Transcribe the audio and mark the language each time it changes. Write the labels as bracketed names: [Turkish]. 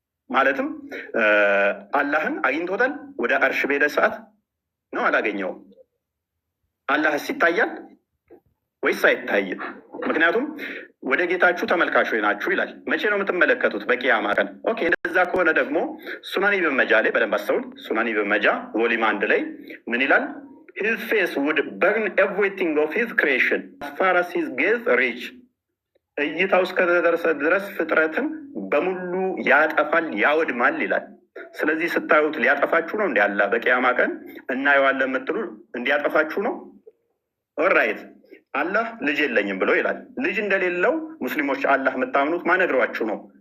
[Amharic] ማለትም አላህን አግኝቶታል? ወደ አርሽ በሄደ ሰዓት ነው አላገኘውም? አላህስ ይታያል ወይስ አይታይም? ምክንያቱም ወደ ጌታችሁ ተመልካቾች ናችሁ ይላል። መቼ ነው የምትመለከቱት? በቂያማ ቀን። ኦኬ፣ እንደዛ ከሆነ ደግሞ ሱናን ኢብን መጃ ላይ በደንብ አስተውል። ሱናን ኢብን መጃ ቮሊም 1 ላይ ምን ይላል? [English] His face would burn everything of his creation as far as his gaze reach. [Amharic] እይታው እስከደረሰ ድረስ ፍጥረትን በሙሉ ያጠፋል፣ ያወድማል ይላል። ስለዚህ ስታዩት ሊያጠፋችሁ ነው እንዲ አላ በቂያማ ቀን እናየዋለን የምትሉ እንዲያጠፋችሁ ነው? ኦራይት። አላህ ልጅ የለኝም ብሎ ይላል። ልጅ እንደሌለው ሙስሊሞች አላህ የምታምኑት ማነግሯችሁ ነው?